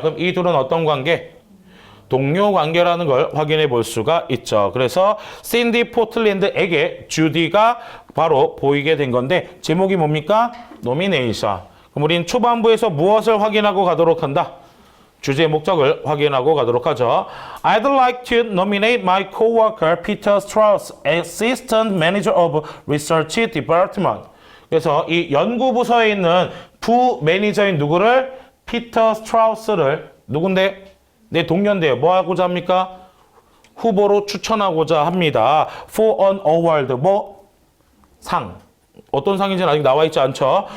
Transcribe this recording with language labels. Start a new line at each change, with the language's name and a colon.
Korean: 그럼 이 둘은 어떤 관계? 동료 관계라는 걸 확인해 볼 수가 있죠. 그래서 신디 포틀랜드에게 주디가 바로 보이게 된 건데 제목이 뭡니까? 노미네이션. 그럼 우린 초반부에서 무엇을 확인하고 가도록 한다? 주제 목적을 확인하고 가도록 하죠.
English: I'd like to nominate my coworker Peter Strauss, Assistant Manager of Research Department.
Korean: 그래서 이 연구부서에 있는 부매니저인 누구를? 피터 스트라우스를 누군데? 내 동료인데요. 뭐 하고자 합니까? 후보로 추천하고자 합니다.
English: For an award.
Korean: 뭐? 상. 어떤 상인지는 아직 나와 있지 않죠.